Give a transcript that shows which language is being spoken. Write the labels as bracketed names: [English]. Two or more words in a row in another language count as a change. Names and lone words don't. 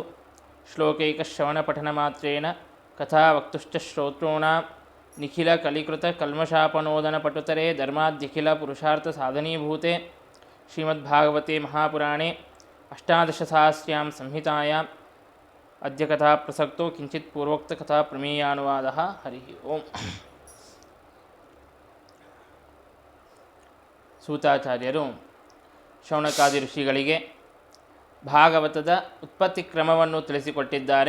[Sanskrit] ಶ್ಲೋಕೈಕಶ್ರವಣಪಠನಮಾತ್ರೇಣ ಕಥಾವಕ್ತುಶ್ಚ ಶ್ರೋತॄಣಾಂ ನಿಖಿಲಕಲಿಕೃತಕಲ್ಮಷಾಪನೋದನಪಟುತರೆ ಧರ್ಮಾದ್ಯಖಿಲಪುರುಷಾರ್ಥಸಾಧನೀಭೂತೆ ಶ್ರೀಮದ್ಭಾಗವತೆ ಮಹಾಪುರಾಣೇ ಅಷ್ಟಾದಶಸಹಸ್ರ್ಯಾಂ ಸಂಹಿತಾಯಾಂ ಅದ್ಯ ಕಥಾ ಪ್ರಸಕ್ತೋ ಕಿಂಚಿತ್ ಪೂರ್ವೋಕ್ತಕಥಾ ಪ್ರಮೇಯಾನುವಾದಃ. ಹರಿ ಓಂ. [Kannada] ಸೂತಾಚಾರ್ಯರು ಶೌನಕಾದಿ ಋಷಿಗಳಿಗೆ ಭಾಗವತದ ಉತ್ಪತ್ತಿ ಕ್ರಮವನ್ನು ತಿಳಿಸಿಕೊಟ್ಟಿದ್ದಾರೆ.